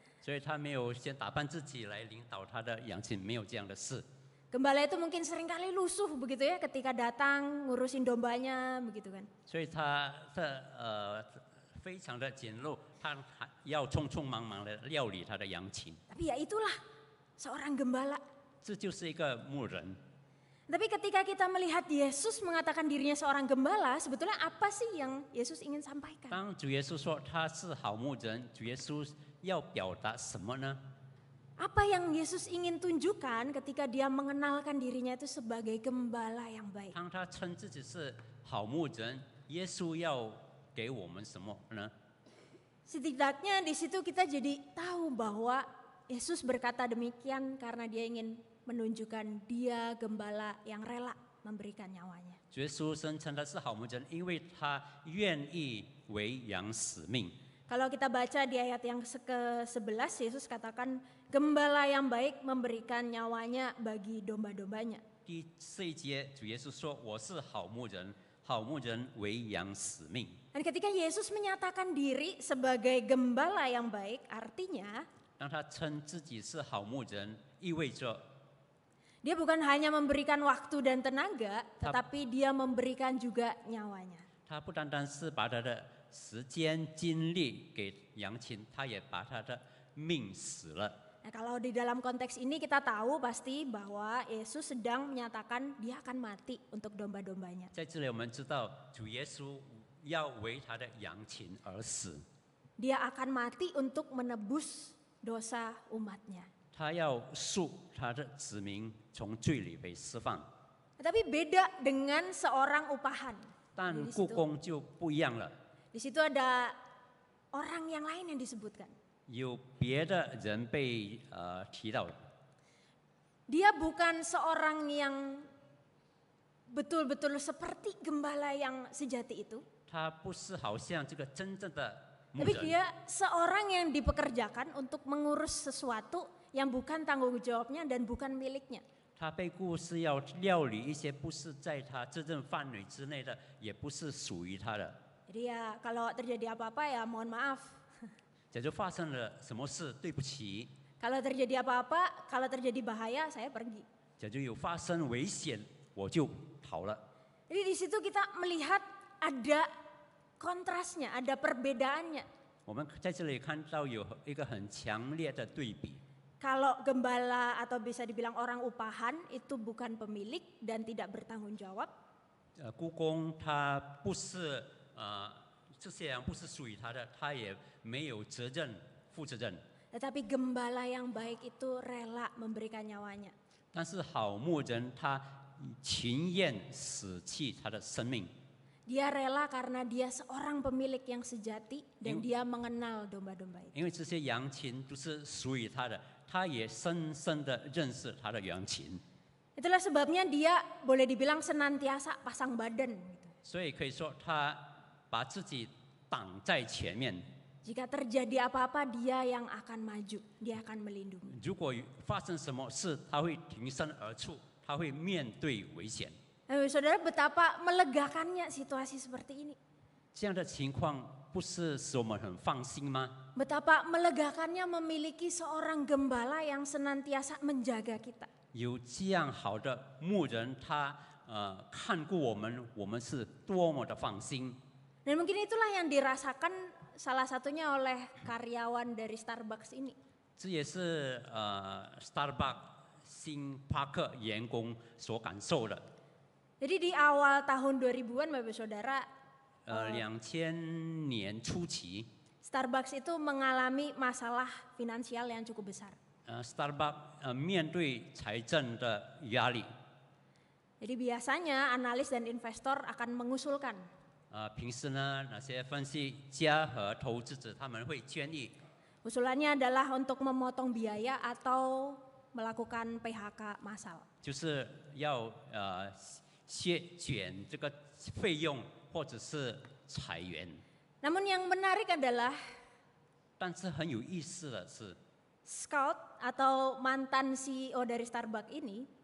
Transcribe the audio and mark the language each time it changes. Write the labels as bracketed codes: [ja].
[zh] 所以他没有先打扮自己来领导他的羊群，没有这样的事。 [id] Gembala itu mungkin seringkali lusuh begitu ya ketika datang ngurusin dombanya begitu kan. [zh] 所以他的非常的简陋，他还要匆匆忙忙的料理他的羊群。 [id] Tapi ya itulah seorang gembala. [zh] 这就是一个牧人。 [id] Tapi ketika kita melihat Yesus mengatakan dirinya seorang gembala, sebetulnya apa sih yang Yesus ingin sampaikan? [zh] 当主耶稣说他是好牧人，主耶稣要表达什么呢？ [id] Apa yang Yesus ingin tunjukkan ketika dia mengenalkan dirinya itu sebagai gembala yang baik? [zh] 当他称自己是好牧人，耶稣要给我们什么呢？ [id] Setidaknya di situ kita jadi tahu bahwa Yesus berkata demikian karena dia ingin menunjukkan dia gembala yang rela memberikan nyawanya. [zh] 主耶稣声称他是好牧人，因为他愿意为羊死命。 [id] Kalau kita baca di ayat yang ke-11, Yesus katakan gembala yang baik memberikan nyawanya bagi domba-dombanya. [zh] 第4节，主耶稣说：“我是好牧人，好牧人为羊死命。” [id] Dan ketika Yesus menyatakan diri sebagai gembala yang baik, artinya [zh] 当他称自己是好牧人，意味着 [id] dia bukan hanya memberikan waktu dan tenaga, tetapi dia memberikan juga nyawanya. [zh] 他不单单是把他的时间精力给羊群，他也把他的命死了。 [id] Nah, kalau di dalam konteks ini kita tahu pasti bahwa Yesus sedang menyatakan dia akan mati untuk domba-dombanya. [zh] 在这里，我们知道主耶稣要为他的羊群而死， [id] Dia akan mati untuk menebus dosa umatnya. [zh] 他要赎他的子民从罪里被释放。 [id] Tapi beda dengan seorang upahan. [zh] 但 [id] Di [zh] 故 [id] situ, [zh] 宫就不一样了， [id] di situ ada orang yang lain yang disebutkan. [zh] 有别的人被提到。 [id] Dia bukan seorang yang betul-betul seperti gembala yang sejati itu. [zh] 他不是好像这个真正的牧 [id] Tapi [zh] 人， [id] dia seorang yang dipekerjakan untuk mengurus sesuatu yang bukan tanggung jawabnya dan bukan miliknya. [zh] 他被雇是要料理一些不是在他责任范围之内的，也不是属于他的。 [id] Jadi ya kalau terjadi apa-apa ya mohon maaf. [zh] 假如发生了什么事，对不起； [id] Kalau terjadi apa-apa, kalau terjadi bahaya saya pergi. [zh] 假如有发生危险，我就逃了。 [id] Jadi di situ kita melihat ada kontrasnya, ada perbedaannya. [zh] 我们在这里看到有一个很强烈的对比。 [id] Kalau gembala atau bisa dibilang orang upahan itu bukan pemilik dan tidak bertanggung jawab. [zh] 故宫他不是这些羊不是属于他的，他也没有责任负责任。 [id] Tetapi gembala yang baik itu rela memberikan nyawanya. [zh] 但是好牧人他情愿舍弃他的生命， [id] Dia rela karena dia seorang pemilik yang sejati dan dia mengenal domba-domba itu. [zh] 因为这些羊群都是属于他的，他也深深的认识他的羊群， [id] Itulah sebabnya dia boleh dibilang senantiasa pasang badan. Gitu. [zh] 所以可以说他把自己挡在前面。 [id] Jika terjadi apa-apa dia yang akan maju, dia akan melindungi. [zh] 如果发生什么事，他会挺身而出，他会面对危险。 [id] Saudara betapa melegakannya situasi seperti ini. [zh] 这样的情况不是使我们很放心吗？ [id] Betapa melegakannya memiliki seorang gembala yang senantiasa menjaga kita. [zh] 有这样好的牧人，他看顾我们，我们是多么的放心。 [id] Dan mungkin itulah yang dirasakan salah satunya oleh karyawan dari Starbucks ini. [zh] 这也是Starbucks 星巴克员工所感受的。 [id] Jadi di awal tahun 2000-an Bapak Saudara, [zh] 2000年初期 [id] Starbucks itu mengalami masalah finansial yang cukup besar. [zh] ，Starbucks 面对财政的压力， [id] Jadi biasanya analis dan investor akan mengusulkan, [zh] 平时呢，那些分析家和投资者他们会建议， [id] usulannya adalah untuk memotong biaya atau melakukan PHK massal. [zh] 就是要削减这个费用或者是裁员。 [id] Namun yang menarik adalah [zh] 但是很有意思的是， [id] Scout atau mantan CEO dari Starbucks ini